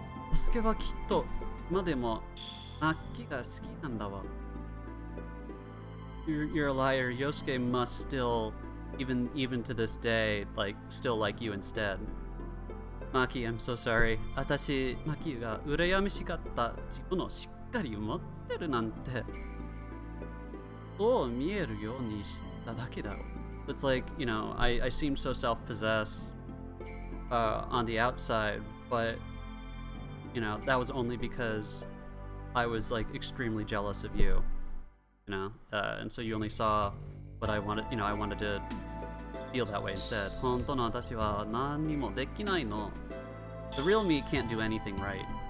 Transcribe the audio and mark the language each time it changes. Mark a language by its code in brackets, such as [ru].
[ja] バスケはきっと今でもマッキが好きなんだわ。 [en] You're a liar. Yosuke must still, even to this day, still like you instead. Maki, I'm so sorry. [ja] 私、Maki が羨ましかった自分をしっかり持ってるなんて。そう見えるようにしただけだろ。 [en] It's like, I seem so self-possessed on the outside, but, that was only because I was, extremely jealous of you. And so you only saw what I wanted, I wanted to feel that way instead. [ja] 本当の私は何にもできないの。 [en] The real me can't do anything right.